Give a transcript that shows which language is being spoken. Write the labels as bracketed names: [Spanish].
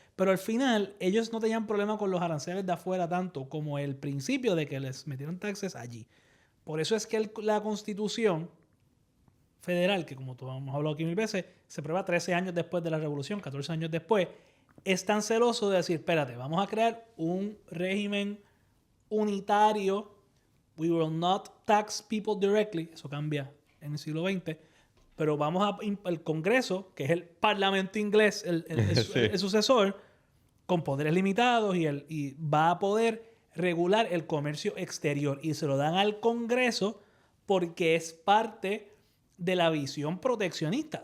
[Spanish] Pero al final ellos no tenían problema con los aranceles de afuera tanto como el principio de que les metieron taxes allí. Por eso es que la Constitución Federal, que como todos hemos hablado aquí 1000 veces, se prueba 13 años después de la Revolución, 14 años después, es tan celoso de decir, espérate, vamos a crear un régimen unitario. [English] We will not tax people directly. [Spanish] Eso cambia en el siglo XX. Pero el Congreso, que es el Parlamento inglés, el sucesor, con poderes limitados y va a poder regular el comercio exterior. Y se lo dan al Congreso porque es parte de la visión proteccionista.